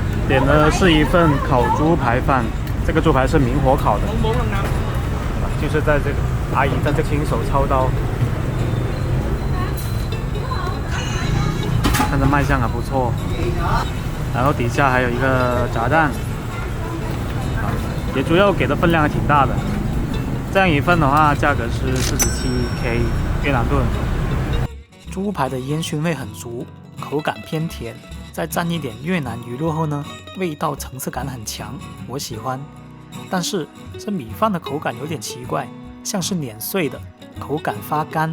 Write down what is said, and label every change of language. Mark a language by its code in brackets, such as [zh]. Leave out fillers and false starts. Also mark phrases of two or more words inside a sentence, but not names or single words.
[zh] 點的是一份烤豬排飯，這個豬排是明火烤的，就是在这个阿姨在这親手操刀，看着賣相還不錯。然後底下還有一個炸蛋，也主要給的分量還挺大的。這樣一份的話，價格是47K 越南盾。豬排的煙燻味很足，口感偏甜，再蘸一點越南魚露後呢，味道層次感很強，我喜歡。但是這米飯的口感有點奇怪，像是碾碎的，口感發乾。